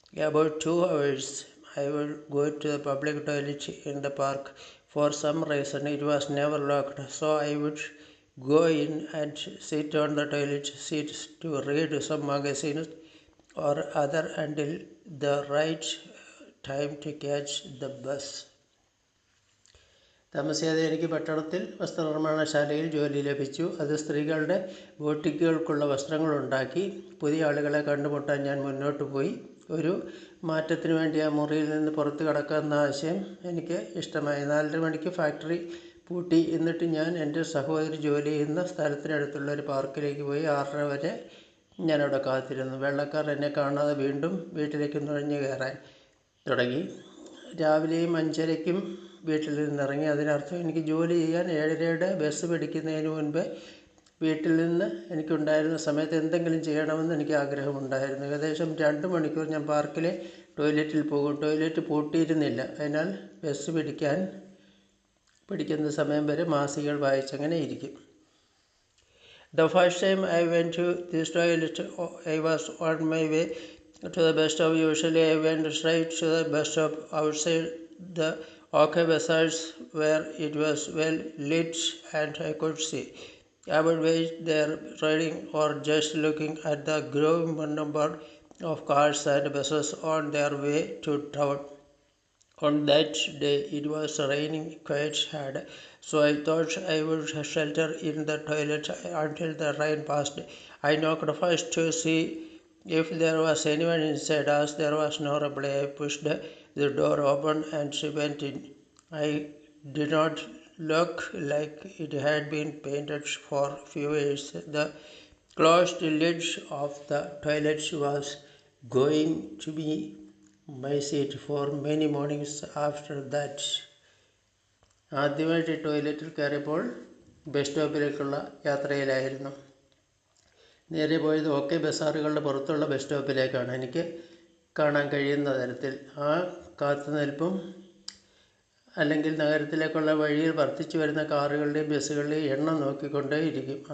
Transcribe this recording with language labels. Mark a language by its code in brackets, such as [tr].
[en] About 2 hours I would go to the public toilet in the park. For some reason it was never locked, so I would go in and sit on the toilet seat to read some magazines or other until the right time to catch the bus. [ml] താമസിയാതെ എനിക്ക് പട്ടണത്തിൽ വസ്ത്രനിർമ്മാണശാലയിൽ ജോലി ലഭിച്ചു. അത് സ്ത്രീകളുടെ ബോട്ടിക്കുകൾക്കുള്ള വസ്ത്രങ്ങളുണ്ടാക്കി. പുതിയ ആളുകളെ കണ്ടുമുട്ടാൻ ഞാൻ മുന്നോട്ട് പോയി. ഒരു മാറ്റത്തിന് വേണ്ടി ആ മുറിയിൽ നിന്ന് പുറത്ത് കടക്കാമെന്ന ആശയം എനിക്ക് ഇഷ്ടമായി. 4:30 മണിക്ക് ഫാക്ടറി പൂട്ടി. എന്നിട്ട് ഞാൻ എൻ്റെ സഹോദരി ജോലി ചെയ്യുന്ന സ്ഥലത്തിനടുത്തുള്ള ഒരു പാർക്കിലേക്ക് പോയി. 6:30 വരെ ഞാനവിടെ കാത്തിരുന്നു. വെള്ളക്കാർ എന്നെ കാണാതെ വീണ്ടും വീട്ടിലേക്ക് നുഴഞ്ഞു കയറാൻ തുടങ്ങി. രാവിലെയും 5:30-ക്കും വീട്ടിൽ നിന്നിറങ്ങി. അതിനർത്ഥം എനിക്ക് ജോലി ചെയ്യാൻ 7:30-യുടെ ബസ് പിടിക്കുന്നതിന് മുൻപേ വീട്ടിൽ നിന്ന് എനിക്കുണ്ടായിരുന്ന സമയത്ത് എന്തെങ്കിലും ചെയ്യണമെന്ന് എനിക്ക് ആഗ്രഹമുണ്ടായിരുന്നു. ഏകദേശം 2 മണിക്കൂർ ഞാൻ പാർക്കിലെ ടോയ്ലറ്റിൽ പോകും. ടോയ്ലറ്റ് പൂട്ടിയിരുന്നില്ല. അതിനാൽ ബസ് പിടിക്കുന്ന സമയം വരെ മാസികകൾ വായിച്ചങ്ങനെ ഇരിക്കും. [en] The first time I went to this toilet, I was on my way to the bus stop. Usually I went straight to the bus stop outside the OK Bazaars where it was well lit and I could see. I would wait there reading or just looking at the growing number of cars and buses on their way to town. On that day it was raining quite hard, so I thought I would shelter in the toilet until the rain passed. I knocked first to see if there was anyone inside. As there was no reply, I pushed the door open and she went in. I did not look like it had been painted for few years. The closed lid of the toilet was going to be my seat for many mornings after that. [ml] ആദ്യമായിട്ട് ടോയ്ലറ്റിൽ കയറിയപ്പോൾ bus സ്റ്റോപ്പിലേക്കുള്ള യാത്രയിലായിരുന്നു. നേരെ പോയത് OK ബസാറുകളുടെ പുറത്തുള്ള bus സ്റ്റോപ്പിലേക്കാണ്. എനിക്ക് കാണാൻ കഴിയുന്ന തരത്തിൽ ആ കാത്തുനിൽപ്പും അല്ലെങ്കിൽ നഗരത്തിലേക്കുള്ള വഴിയിൽ വർദ്ധിച്ചു വരുന്ന കാറുകളുടെയും ബസ്സുകളുടെയും എണ്ണം നോക്കിക്കൊണ്ടേയിരിക്കും.